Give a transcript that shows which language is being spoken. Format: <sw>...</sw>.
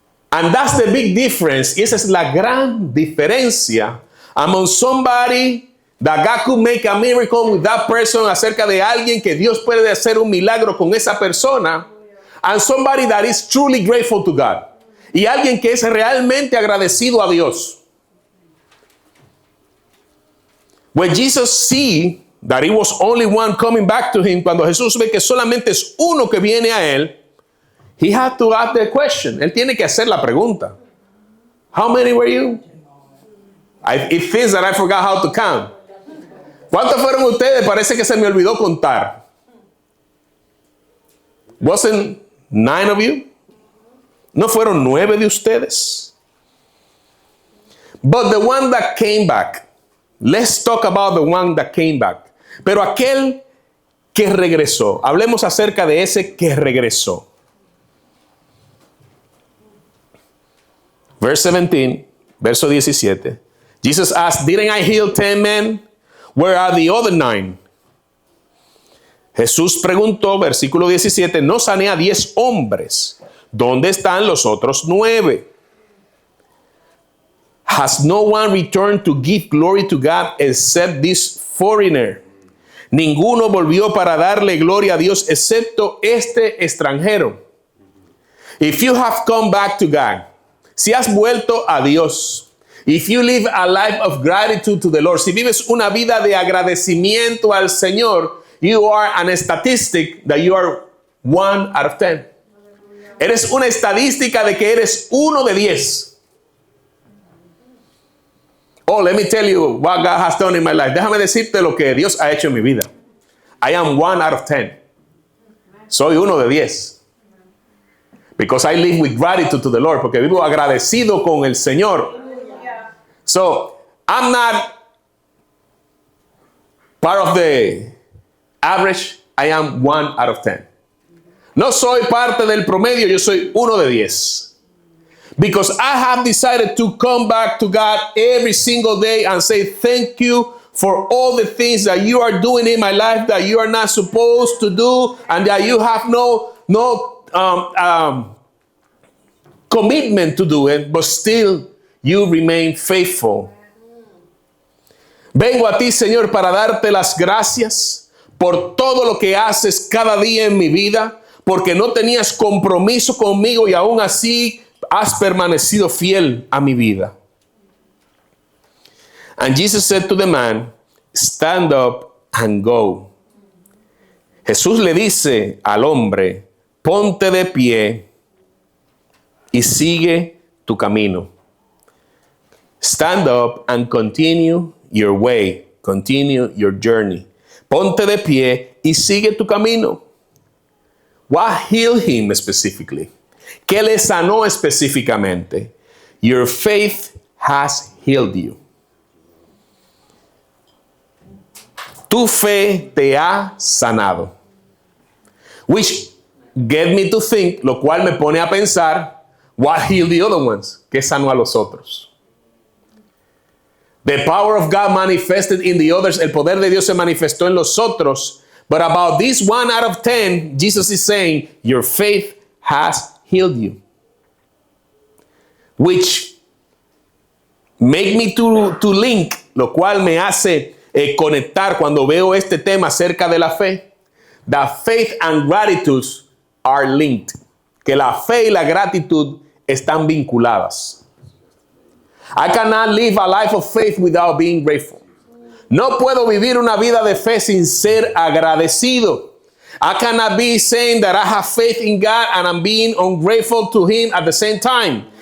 <en>And that's the big difference.</en> <es>Y esa es la gran diferencia</es> <en>among somebody that God could make a miracle with that person,</en> <es>acerca de alguien que Dios puede hacer un milagro con esa persona,</es> <en>and somebody that is truly grateful to God.</en> <es>Y alguien que es realmente agradecido a Dios.</es> <en>When Jesus see that it was only one coming back to him,</en> <es>cuando Jesús ve que solamente es uno que viene a él,</es> <en>he had to ask the question.</en> <es>Él tiene que hacer la pregunta.</es> <en>How many were you? It feels that I forgot how to count.</en> <es>¿Cuántos fueron ustedes? Parece que se me olvidó contar.</es> <en>Wasn't 9 of you?</en> <es>¿No fueron 9 de ustedes?</es> <en>But the one that came back. Let's talk about the one that came back.</en> <es>Pero aquel que regresó. Hablemos acerca de ese que regresó.</es> <en>Verse 17,</en> <es>verso 17.</es> <en>Jesus asked, didn't I heal 10 men? Where are the other 9?</en> <es>Jesús preguntó, versículo 17, ¿no sané a 10 hombres? ¿Dónde están los otros 9?</es> <en>Has no one returned to give glory to God except this foreigner?</en> <es>Ninguno volvió para darle gloria a Dios excepto este extranjero.</es> <en>If you have come back to God,</en> <es>si has vuelto a Dios,</es> <en>if you live a life of gratitude to the Lord,</en> <es>si vives una vida de agradecimiento al Señor,</es> <en>you are an statistic that you are 1 out of 10.</en> <es>Eres una estadística de que eres 1 de 10.</es> <en>Oh, let me tell you what God has done in my life.</en> <es>Déjame decirte lo que Dios ha hecho en mi vida.</es> <en>I am 1 out of 10.</en> <es>Soy 1 de 10.</es> <en>Because I live with gratitude to the Lord.</en> <es>Porque vivo agradecido con el Señor.</es> <en>So, I'm not part of the average. I am 1 out of 10.</en> <es>No soy parte del promedio. Yo soy 1 de 10.</es> <en>Because I have decided to come back to God every single day and say thank you for all the things that you are doing in my life that you are not supposed to do and that you have no commitment to do it, but still you remain faithful.</en> <es>Vengo a ti, Señor, para darte las gracias por todo lo que haces cada día en mi vida, porque no tenías compromiso conmigo y aún así has permanecido fiel a mi vida.</es> <en>And Jesus said to the man, stand up and go.</en> <es>Jesús le dice al hombre, ponte de pie y sigue tu camino.</es> <en>Stand up and continue your way. Continue your journey.</en> <es>Ponte de pie y sigue tu camino.</es> <en>What healed him specifically?</en> <es>¿Qué le sanó específicamente?</es> <en>Your faith has healed you.</en> <es>Tu fe te ha sanado.</es> <en>Which get me to think,</en> <es>lo cual me pone a pensar,</es> <en>what healed the other ones?</en> <es>¿Qué sanó a los otros?</es> <en>The power of God manifested in the others.</en> <es>El poder de Dios se manifestó en los otros.</es> <en>But about this 1 out of 10, Jesus is saying, your faith has healed you. Which make me to link,</en> <es>lo cual me hace conectar cuando veo este tema acerca de la fe.</es> <en>That faith and gratitude are linked.</en> <es>Que la fe y la gratitud están vinculadas.</es> <en>I cannot live a life of faith without being grateful.</en> <es>No puedo vivir una vida de fe sin ser agradecido.</es> <en>I cannot be saying that I have faith in God and I'm being ungrateful to Him at the same time.</en>